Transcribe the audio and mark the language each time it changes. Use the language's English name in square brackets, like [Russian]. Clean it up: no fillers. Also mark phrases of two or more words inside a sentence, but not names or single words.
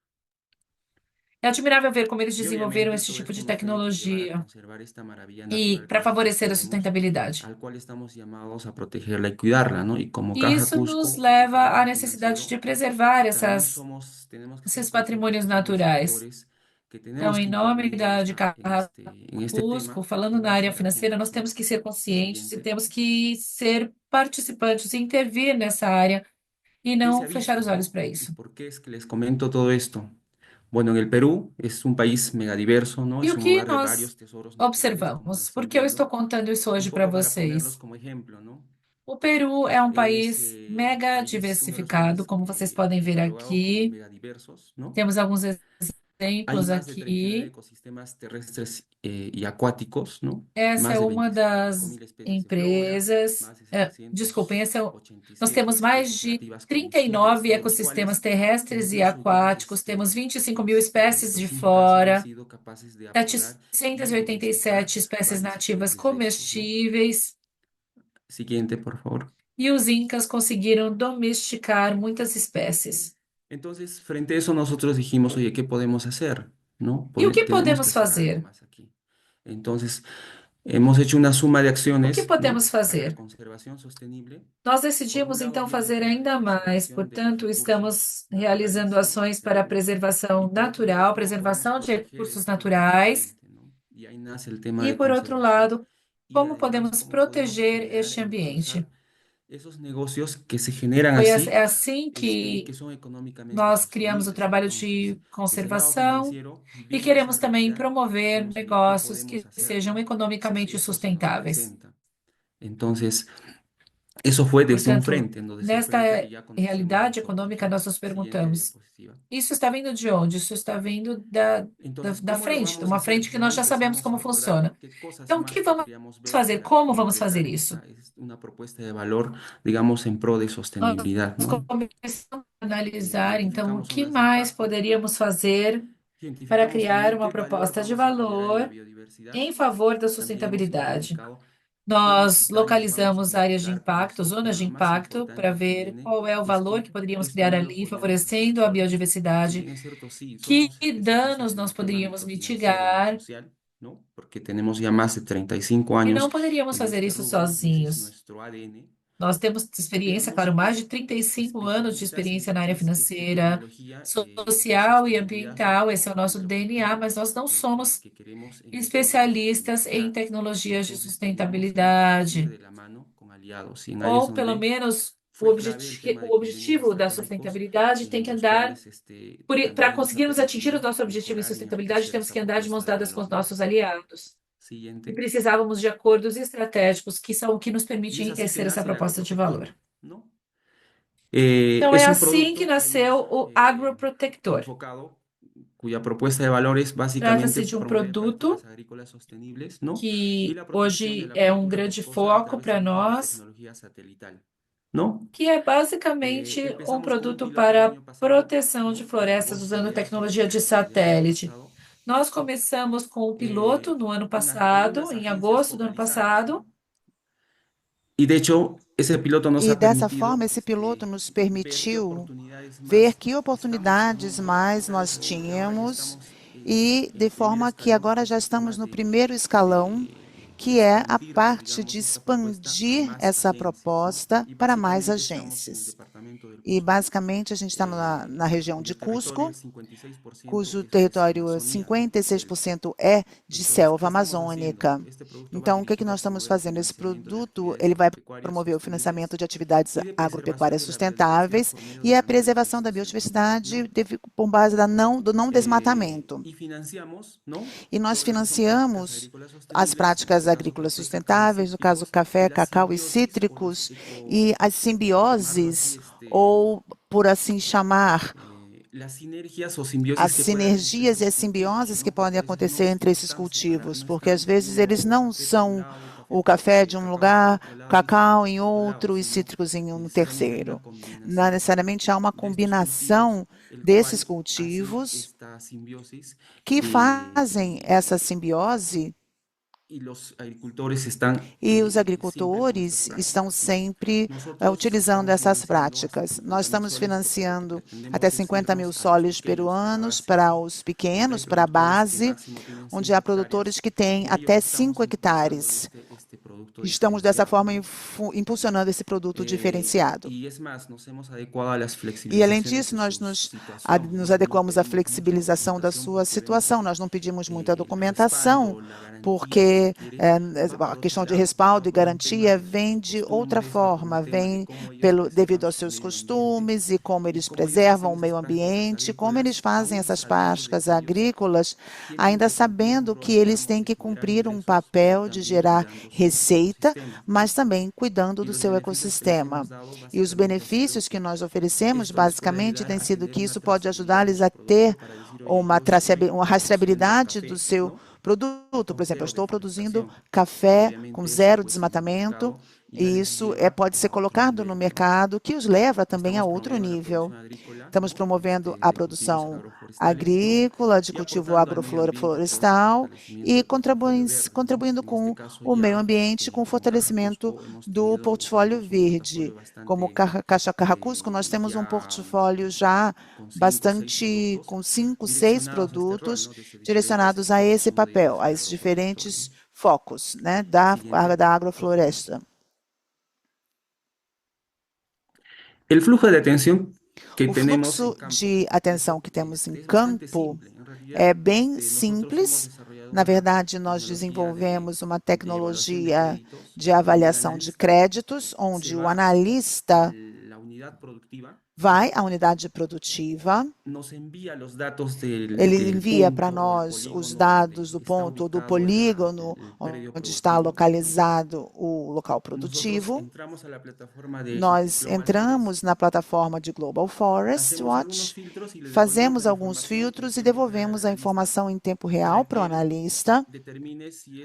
[Portuguese] É admirável ver como eles [Spanish] Y [Portuguese] desenvolveram obviamente esse todo tipo de [Spanish] esto nos tiene que llevar a [Portuguese] tecnologia [Spanish] conservar esta maravilla [Portuguese] e [Spanish] natural que [Portuguese] para [Spanish] nosotros [Portuguese] favorecer a [Spanish] tenemos, [Portuguese] sustentabilidade. [Spanish] al cual estamos llamados a protegerla y cuidarla, ¿no? Y como [Portuguese] E [Spanish] Caja [Portuguese] isso nos [Spanish] Cusco y su [Portuguese] leva à [Spanish] capital [Portuguese] necessidade [Spanish] financiero, [Portuguese] de preservar [Spanish] también tenemos que ser [Portuguese] esses [Spanish] conscientes [Portuguese] patrimônios [Spanish] que somos [Portuguese] naturais. [Spanish] actores que [Portuguese] Então, [Spanish] tenemos [Portuguese] em [Spanish] que [Portuguese] nome [Spanish] intervenir en [Portuguese] de [Spanish] en este [Portuguese] Carracusco, [Spanish] tema [Portuguese] falando [Spanish] y no [Portuguese] na área [Spanish] ser [Portuguese] financeira, nós [Spanish] ajenos, ¿no? [Portuguese] temos que ser conscientes e [Spanish] Siguiente. [Portuguese] temos que ser participantes e intervir nessa área e [Spanish] ¿Qué se [Portuguese] não [Spanish] ha [Portuguese] fechar [Spanish] visto, [Portuguese] os olhos [Spanish] no? [Portuguese] para [Spanish] ¿Y [Portuguese] isso. [Spanish] por qué es que les comento todo esto? Bueno, en el Perú es un país megadiverso, ¿no? [Portuguese] E [Spanish] Es [Portuguese] o [Spanish] un [Portuguese] que [Spanish] hogar de [Portuguese] nós [Spanish] varios tesoros naturales, como lo [Portuguese] observamos? [Spanish] están [Portuguese] Porque eu estou [Spanish] viendo. [Portuguese] contando isso [Spanish] Un [Portuguese] hoje para [Spanish] poco para ponerlos [Portuguese] vocês. [Spanish] como ejemplo, ¿no? [Portuguese] O Peru é um [Spanish] Es, [Portuguese] país mega [Spanish] uno de los [Portuguese] diversificado, [Spanish] países [Portuguese] como vocês podem ver [Spanish] catalogados como [Portuguese] aqui. [Spanish] megadiversos, ¿no? [Portuguese] Temos alguns [Spanish] Hay [Portuguese] exemplos [Spanish] más de 39 [Portuguese] aqui. [Spanish] ecosistemas terrestres y acuáticos, ¿no? [Portuguese] Essa [Spanish] Más [Portuguese] é [Spanish] de [Portuguese] uma [Spanish] 25 [Portuguese] das [Spanish] mil especies de flora, [Portuguese] empresas. [Spanish] más de [Portuguese] Desculpem, nós [Spanish] 787 [Portuguese] temos mais [Spanish] especies [Portuguese] de [Spanish] nativas comestibles, [Portuguese] 39 [Spanish] de los [Portuguese] ecossistemas [Spanish] cuales [Portuguese] terrestres e [Spanish] incluso ya [Portuguese] aquáticos, temos 25 mil espécies de [Spanish] los incas han [Portuguese] flora, [Spanish] sido capaces de apodar y [Portuguese] 787 [Spanish] domesticar [Portuguese] espécies [Spanish] varias [Portuguese] nativas [Spanish] especies de estos, ¿no? [Portuguese] comestíveis, [Spanish] Siguiente, por favor. [Portuguese] e os incas conseguiram domesticar muitas espécies. [Spanish] Entonces, frente a eso nosotros dijimos, oye, ¿qué podemos hacer? ¿No? [Portuguese] E o que [Spanish] Tenemos que [Portuguese] podemos [Spanish] hacer algo [Portuguese] fazer? [Spanish] más aquí. Entonces, hemos hecho una suma de [Portuguese] O que [Spanish] acciones, ¿no? [Portuguese] podemos [Spanish] Para la [Portuguese] fazer? [Spanish] conservación sostenible. [Portuguese] Nós [Spanish] Por un [Portuguese] decidimos [Spanish] lado, [Portuguese] então [Spanish] viene [Portuguese] fazer [Spanish] por la [Portuguese] ainda mais, [Spanish] conservación de los [Portuguese] portanto, [Spanish] recursos [Portuguese] estamos realizando [Spanish] naturales, ¿no? [Portuguese] ações [Spanish] Que [Portuguese] para a [Spanish] tenemos. Y [Portuguese] preservação [Spanish] por otro [Portuguese] natural, [Spanish] lado, ¿cómo podemos [Portuguese] preservação de [Spanish] proteger [Portuguese] recursos [Spanish] esto [Portuguese] naturais, [Spanish] ambientalmente, ¿no? Y ahí nace el tema [Portuguese] e, [Spanish] de [Portuguese] por outro [Spanish] conservación [Portuguese] lado, [Spanish] y [Portuguese] como [Spanish] además [Portuguese] podemos [Spanish] cómo podemos [Portuguese] proteger [Spanish] generar [Portuguese] este [Spanish] e impulsar [Portuguese] ambiente. [Spanish] esos negocios que se generan [Portuguese] É [Spanish] así [Portuguese] assim [Spanish] y que [Portuguese] que [Spanish] son económicamente [Portuguese] nós criamos o [Spanish] sostenibles. [Portuguese] trabalho [Spanish] Entonces, [Portuguese] de [Spanish] desde el lado [Portuguese] conservação [Spanish] financiero, [Portuguese] e [Spanish] viendo esa [Portuguese] queremos também [Spanish] realidad, [Portuguese] promover [Spanish] dijimos, oye, ¿qué [Portuguese] negócios [Spanish] podemos [Portuguese] que [Spanish] hacer, [Portuguese] sejam [Spanish] no? [Portuguese] economicamente [Spanish] Eso se nos [Portuguese] sustentáveis. [Spanish] presenta. Entonces, eso fue desde un [Portuguese] Portanto, [Spanish] frente, ¿no? Desde el [Portuguese] nesta [Spanish] frente que ya conocemos [Portuguese] realidade [Spanish] nosotros, [Portuguese] econômica, [Spanish] ¿no? [Portuguese] nós nos [Spanish] Siguiente [Portuguese] perguntamos: [Spanish] diapositiva. [Portuguese] isso está vindo de onde? Isso está vindo [Spanish] Entonces, [Portuguese] da [Spanish] ¿cómo lo [Portuguese] frente, de [Spanish] vamos a [Portuguese] uma [Spanish] hacer? [Portuguese] frente que [Spanish] Ya [Portuguese] nós já [Spanish] sabemos empezamos a [Portuguese] como [Spanish] abordar [Portuguese] funciona. [Spanish] qué cosas [Portuguese] Então, o [Spanish] más [Portuguese] que vamos [Spanish] podríamos ver [Portuguese] fazer? [Spanish] para [Portuguese] Como vamos fazer [Spanish] concretar [Portuguese] isso? [Spanish] una propuesta de valor, digamos, en pro de [Portuguese] Nós [Spanish] sostenibilidad, ¿no? [Portuguese] começamos a analisar, então, o [Spanish] Identificamos [Portuguese] que [Spanish] zonas de [Portuguese] mais [Spanish] impacto, [Portuguese] poderíamos fazer para [Spanish] identificamos [Portuguese] criar [Spanish] también [Portuguese] uma [Spanish] qué valor [Portuguese] proposta de [Spanish] vamos a generar en la [Portuguese] valor [Spanish] biodiversidad. [Portuguese] em favor da [Spanish] También hemos [Portuguese] sustentabilidade. [Spanish] identificado qué [Portuguese] Nós [Spanish] licitanes vamos a [Portuguese] localizamos áreas de [Spanish] convocar para [Portuguese] impacto, [Spanish] eso, [Portuguese] zonas [Spanish] pero [Portuguese] de [Spanish] lo más [Portuguese] impacto, para [Spanish] importante aquí [Portuguese] ver [Spanish] viene [Portuguese] qual é o [Spanish] es [Portuguese] valor que [Spanish] qué [Portuguese] poderíamos criar [Spanish] estudios [Portuguese] ali, [Spanish] podemos hacer, [Portuguese] favorecendo a [Spanish] porque si [Portuguese] biodiversidade, [Spanish] bien es cierto, sí, [Portuguese] que [Spanish] somos [Portuguese] danos [Spanish] sistema [Portuguese] nós poderíamos [Spanish] económico, financiero y [Portuguese] mitigar, [Spanish] social, ¿no? Porque tenemos ya más de 35 [Portuguese] E [Spanish] años [Portuguese] não poderíamos [Spanish] en [Portuguese] fazer [Spanish] este [Portuguese] isso [Spanish] rubro, ese es [Portuguese] sozinhos. [Spanish] nuestro ADN. [Portuguese] Nós temos experiência, claro, mais de 35 anos de experiência na área financeira, [Spanish] Tecnología [Portuguese] social e [Spanish] sostenibilidad, [Portuguese] ambiental, esse é o nosso [Spanish] pero [Portuguese] DNA, mas nós não somos [Spanish] que queremos en [Portuguese] especialistas em [Spanish] sostenibilidad. [Portuguese] tecnologias de [Spanish] Entonces tenemos que ir [Portuguese] sustentabilidade, [Spanish] de la mano con aliados. Y ahí es [Portuguese] ou pelo [Spanish] donde [Portuguese] menos [Spanish] fue clave el tema de [Portuguese] o [Spanish] convenios [Portuguese] objetivo da [Spanish] estratégicos [Portuguese] sustentabilidade tem [Spanish] en [Portuguese] que [Spanish] los [Portuguese] andar. [Spanish] cuales [Portuguese] Para [Spanish] también vamos a [Portuguese] conseguirmos atingir o [Spanish] permitir [Portuguese] nosso objetivo em [Spanish] mejorar y [Portuguese] sustentabilidade, [Spanish] enriquecer [Portuguese] temos [Spanish] esa [Portuguese] que andar de mãos [Spanish] propuesta de [Portuguese] dadas com [Spanish] valor, [Portuguese] os [Spanish] ¿no? [Portuguese] nossos aliados. E [Spanish] Siguiente. [Portuguese] precisávamos de acordos estratégicos que são o que nos [Spanish] Y [Portuguese] permitem [Spanish] es así que [Portuguese] enriquecer essa [Spanish] nace el [Portuguese] proposta de [Spanish] agroprotector, [Portuguese] valor. [Spanish] ¿no? [Portuguese] Então, é [Spanish] Es un [Portuguese] assim que [Spanish] producto, [Portuguese] nasceu o agroprotector. [Spanish] enfocado, cuya propuesta de valor es básicamente [Portuguese] Trata-se de um [Spanish] promover [Portuguese] produto [Spanish] prácticas agrícolas sostenibles, ¿no? Y [Portuguese] que [Spanish] la protección de [Portuguese] hoje [Spanish] la [Portuguese] é um [Spanish] agricultura [Portuguese] grande [Spanish] boscosa a [Portuguese] foco [Spanish] través de [Portuguese] para [Spanish] un uso de [Portuguese] nós, [Spanish] tecnología satelital, ¿no? [Portuguese] que é basicamente um [Spanish] Empezamos con un [Portuguese] produto [Spanish] piloto el [Portuguese] para [Spanish] año pasado, [Portuguese] proteção de [Spanish] ¿no? En [Portuguese] florestas [Spanish] agosto [Portuguese] usando [Spanish] de [Portuguese] tecnologia de [Spanish] 2022, ya el año [Portuguese] satélite. [Spanish] pasado, [Portuguese] Nós começamos com o piloto no ano [Spanish] en [Portuguese] passado, [Spanish] unas [Portuguese] em [Spanish] agencias [Portuguese] agosto do ano [Spanish] focalizadas, [Portuguese] passado, [Spanish] ¿no? Y de hecho, ese piloto nos [Portuguese] E [Spanish] ha [Portuguese] dessa forma, [Spanish] permitido [Portuguese] esse piloto nos [Spanish] ver qué [Portuguese] permitiu [Spanish] oportunidades [Portuguese] ver [Spanish] más [Portuguese] que [Spanish] estamos [Portuguese] oportunidades mais nós [Spanish] y ahora ya [Portuguese] tínhamos [Spanish] estamos [Portuguese] e [Spanish] en [Portuguese] de [Spanish] el primer [Portuguese] forma que [Spanish] escalón, que [Portuguese] agora [Spanish] es [Portuguese] já [Spanish] el tema [Portuguese] estamos no primeiro escalão, que [Spanish] de [Portuguese] é a [Spanish] expandir, [Portuguese] parte [Spanish] digamos, [Portuguese] de [Spanish] nuestra propuesta a [Portuguese] expandir [Spanish] más [Portuguese] essa [Spanish] agencias, ¿no? [Portuguese] proposta [Spanish] Y [Portuguese] para mais [Spanish] básicamente estamos en el [Portuguese] agências. [Spanish] departamento del [Portuguese] E [Spanish] Cusco, [Portuguese] basicamente a gente está na região de [Spanish] cuyo territorio [Portuguese] Cusco, [Spanish] el 56% [Portuguese] cujo [Spanish] es [Portuguese] território [Spanish] Amazonía, ¿no? [Portuguese] 56% é de [Spanish] Entonces, ¿qué [Portuguese] selva [Spanish] estamos haciendo? [Portuguese] amazônica. [Spanish] Este producto va [Portuguese] Então, o que [Spanish] dirigido a [Portuguese] nós estamos [Spanish] promover el [Portuguese] fazendo? Esse [Spanish] financiamiento de [Portuguese] produto [Spanish] actividades [Portuguese] ele vai [Spanish] agropecuarias [Portuguese] promover o [Spanish] sostenibles [Portuguese] financiamento de atividades [Spanish] y de preservación [Portuguese] agropecuárias [Spanish] de la biodiversidad [Portuguese] sustentáveis [Spanish] por medio [Portuguese] e [Spanish] de [Portuguese] a [Spanish] la no [Portuguese] preservação da [Spanish] deforestación, [Portuguese] biodiversidade [Spanish] ¿no? [Portuguese] com base do não desmatamento. [Spanish] Y financiamos, ¿no? [Portuguese] E nós [Spanish] Todo lo que son prácticas [Portuguese] financiamos [Spanish] agrícolas [Portuguese] as [Spanish] sostenibles, en [Portuguese] práticas [Spanish] este caso [Portuguese] agrícolas [Spanish] café, cacao y [Portuguese] sustentáveis, no caso [Spanish] cítricos, y [Portuguese] café, [Spanish] la [Portuguese] cacau e [Spanish] simbiosis o los [Portuguese] cítricos, e as [Spanish] por llamarlo así, [Portuguese] simbioses, ou por assim chamar, [Spanish] las sinergias o simbiosis [Portuguese] as [Spanish] que puede haber entre [Portuguese] sinergias e [Spanish] estos [Portuguese] as [Spanish] cultivos, [Portuguese] simbioses [Spanish] ¿no? [Portuguese] que podem [Spanish] Porque a veces [Portuguese] acontecer [Spanish] no [Portuguese] entre esses [Spanish] están separados, [Portuguese] cultivos, [Spanish] no [Portuguese] porque às [Spanish] están [Portuguese] vezes eles [Spanish] uno [Portuguese] não [Spanish] café por un [Portuguese] são [Spanish] lado, [Portuguese] o café de um [Spanish] cacao por [Portuguese] lugar, [Spanish] otro lado y [Portuguese] cacau [Spanish] cítricos [Portuguese] em [Spanish] por otro lado, [Portuguese] outro e [Spanish] sino [Portuguese] cítricos em um [Spanish] necesariamente hay una [Portuguese] terceiro. Não [Spanish] combinación [Portuguese] necessariamente há uma [Spanish] de estos cultivos, [Portuguese] combinação [Spanish] el [Portuguese] desses [Spanish] cual hace [Portuguese] cultivos [Spanish] esta simbiosis [Portuguese] que fazem essa simbiose [Spanish] y los agricultores están [Portuguese] e os [Spanish] siempre con estas [Portuguese] agricultores estão [Spanish] prácticas, ¿no? [Portuguese] sempre [Spanish] Nosotros [Portuguese] utilizando [Spanish] estamos [Portuguese] essas [Spanish] financiando hasta [Portuguese] práticas. Nós [Spanish] 50 mil [Portuguese] estamos [Spanish] soles porque [Portuguese] financiando até [Spanish] pretendemos es [Portuguese] 50 mil [Spanish] irnos a los [Portuguese] soles [Spanish] pequeños, a la [Portuguese] peruanos [Spanish] base, [Portuguese] para [Spanish] ¿no? [Portuguese] os [Spanish] Donde hay [Portuguese] pequenos, para a [Spanish] productores que [Portuguese] base, [Spanish] máximo tienen [Portuguese] onde [Spanish] 5 [Portuguese] há produtores [Spanish] hectáreas. [Portuguese] que têm [Spanish] Con ellos [Portuguese] até [Spanish] estamos [Portuguese] 5 [Spanish] impulsando [Portuguese] hectares. [Spanish] este producto [Portuguese] Estamos dessa [Spanish] diferenciado, [Portuguese] forma [Spanish] ¿no? [Portuguese] impulsionando esse produto diferenciado. [Spanish] Y es más, nos hemos adecuado a las [Portuguese] E, além [Spanish] flexibilizaciones [Portuguese] disso, [Spanish] de [Portuguese] nós [Spanish] su situación, [Portuguese] nos [Spanish] ¿no? No [Portuguese] adequamos à [Spanish] pedimos mucha [Portuguese] flexibilização da [Spanish] documentación [Portuguese] sua [Spanish] porque vemos [Portuguese] situação. Nós não pedimos muita [Spanish] el respaldo, [Portuguese] documentação, [Spanish] la garantía, si [Portuguese] porque [Spanish] quiere, va [Portuguese] a [Spanish] por otro [Portuguese] questão de [Spanish] lado, [Portuguese] respaldo [Spanish] va [Portuguese] e [Spanish] por un tema [Portuguese] garantia [Spanish] de [Portuguese] vem de outra [Spanish] costumbres, va por un [Portuguese] forma, [Spanish] tema de [Portuguese] vem [Spanish] cómo ellos [Portuguese] devido [Spanish] preservan [Portuguese] aos [Spanish] su [Portuguese] seus [Spanish] medio ambiente [Portuguese] costumes e como [Spanish] y [Portuguese] eles [Spanish] cómo ellos hacen [Portuguese] preservam o [Spanish] esas [Portuguese] meio [Spanish] prácticas [Portuguese] ambiente, como eles [Spanish] agrícolas, [Portuguese] fazem [Spanish] aún [Portuguese] essas [Spanish] sabiendo de [Portuguese] práticas [Spanish] que ellos [Portuguese] agrícolas, [Spanish] tienen [Portuguese] ainda [Spanish] que cumplir un [Portuguese] sabendo que [Spanish] rol, [Portuguese] eles [Spanish] digamos, [Portuguese] têm [Spanish] de [Portuguese] que [Spanish] generar [Portuguese] cumprir um [Spanish] ingresos, pero [Portuguese] papel de [Spanish] también [Portuguese] gerar [Spanish] cuidando su [Portuguese] receita, [Spanish] ecosistema, ¿no? [Portuguese] mas também cuidando [Spanish] Y [Portuguese] do [Spanish] los [Portuguese] seu [Spanish] beneficios que les [Portuguese] ecossistema. [Spanish] hemos dado [Portuguese] E os [Spanish] básicamente ha sido [Portuguese] benefícios que [Spanish] que [Portuguese] nós oferecemos, [Spanish] esto les puede [Portuguese] basicamente, [Spanish] ayudar [Portuguese] tem [Spanish] a [Portuguese] sido [Spanish] tener [Portuguese] que [Spanish] una [Portuguese] isso pode [Spanish] trazabilidad de [Portuguese] ajudar-lhes [Spanish] su [Portuguese] a ter [Spanish] producto para decir, oye, [Portuguese] uma, [Spanish] yo estoy [Portuguese] uma [Spanish] produciendo [Portuguese] rastreabilidade do [Spanish] café, [Portuguese] seu [Spanish] ¿no? [Portuguese] produto. Por [Spanish] Con [Portuguese] exemplo, eu [Spanish] cero [Portuguese] estou produzindo [Spanish] deforestación. [Portuguese] café com [Spanish] Obviamente eso [Portuguese] zero [Spanish] pues en el [Portuguese] desmatamento, [Spanish] mercado ya [Portuguese] e [Spanish] les [Portuguese] isso [Spanish] lleva [Portuguese] pode ser [Spanish] a otro [Portuguese] colocado no [Spanish] nivel, ¿no? [Portuguese] mercado, que os leva também a [Spanish] Estamos [Portuguese] outro [Spanish] promoviendo la [Portuguese] nível. [Spanish] producción agrícola, [Portuguese] Estamos [Spanish] ¿no? [Portuguese] promovendo a [Spanish] De cultivos [Portuguese] produção [Spanish] agroforestales, ¿no? [Portuguese] agrícola, de [Spanish] Y [Portuguese] cultivo [Spanish] aportando al medio ambiente a través del [Portuguese] agroflorestal [Spanish] fortalecimiento [Portuguese] e [Spanish] del portafolio verde, ¿no? [Portuguese] contribuindo [Spanish] En este [Portuguese] com [Spanish] caso [Portuguese] o meio [Spanish] ya [Portuguese] ambiente, com o [Spanish] como Caja [Portuguese] fortalecimento [Spanish] Cusco hemos [Portuguese] do [Spanish] tenido, [Portuguese] portfólio [Spanish] digamos, un [Portuguese] verde. [Spanish] portafolio [Portuguese] Como [Spanish] bastante [Portuguese] Caixa Carracusco, nós temos um [Spanish] ya [Portuguese] portfólio já [Spanish] con 5 o 6 [Portuguese] bastante [Spanish] productos [Portuguese] com 5, 6 [Spanish] direccionados a este rol, [Portuguese] produtos [Spanish] ¿no? Desde diferentes [Portuguese] direcionados a esse [Spanish] submedidas [Portuguese] papel, a [Spanish] del [Portuguese] esses [Spanish] agroforestol, [Portuguese] diferentes [Spanish] ¿no? [Portuguese] focos, né, [Spanish] Siguiente. [Portuguese] da agrofloresta. [Spanish] El flujo de atención que [Portuguese] O [Spanish] tenemos en [Portuguese] fluxo [Spanish] campo [Portuguese] de atenção que temos em [Spanish] es bastante [Portuguese] campo [Spanish] simple. En realidad, [Portuguese] é bem [Spanish] nosotros hemos [Portuguese] simples. [Spanish] desarrollado [Portuguese] Na [Spanish] una [Portuguese] verdade, nós [Spanish] tecnología [Portuguese] desenvolvemos uma [Spanish] de evaluación de [Portuguese] tecnologia [Spanish] créditos, [Portuguese] de [Spanish] donde el [Portuguese] avaliação de [Spanish] analista [Portuguese] créditos, [Spanish] se [Portuguese] onde o [Spanish] va a [Portuguese] analista [Spanish] la unidad productiva, [Portuguese] vai à unidade produtiva, [Spanish] nos envía los datos [Portuguese] ele [Spanish] del [Portuguese] envia para [Spanish] punto o del [Portuguese] nós os [Spanish] polígono [Portuguese] dados do [Spanish] donde está [Portuguese] ponto ou do [Spanish] ubicado [Portuguese] polígono [Spanish] el predio [Portuguese] onde está [Spanish] productivo, ¿no? [Portuguese] localizado o local [Spanish] Nosotros [Portuguese] produtivo. [Spanish] entramos a la plataforma de [Portuguese] Nós [Spanish] Global [Portuguese] entramos [Spanish] Forest, [Portuguese] na plataforma de Global Forest [Spanish] hacemos algunos [Portuguese] Watch, [Spanish] filtros y le devolvemos [Portuguese] fazemos [Spanish] la [Portuguese] alguns [Spanish] información en [Portuguese] filtros e [Spanish] tiempo real al [Portuguese] devolvemos a [Spanish] analista [Portuguese] informação em tempo [Spanish] para [Portuguese] real para o [Spanish] que él [Portuguese] analista, [Spanish] determine si